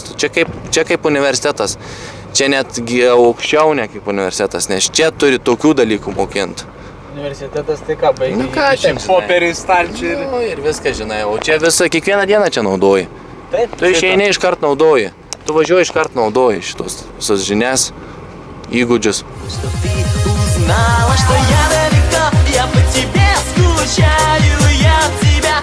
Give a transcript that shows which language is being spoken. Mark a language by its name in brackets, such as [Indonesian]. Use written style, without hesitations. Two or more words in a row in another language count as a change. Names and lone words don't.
[Lithuanian] Čia kaip universitetas. Čia netgi aukščiau ne kaip universitetas, nes čia turi tokių dalykų mokinti. Universitetas tai ką, baigi? Nu ką, čia Popierių, stalčių ir... Nu, ir viską žinai, o čia visą, kiekvieną dieną čia naudoji. Taip, Tu išeini iškart naudoji. Tu važiuoji iškart naudoji šitos visos žinias, įgūdžius. [Russian] Что ты узнала, что я далеко, я по тебе скучаю, я тебя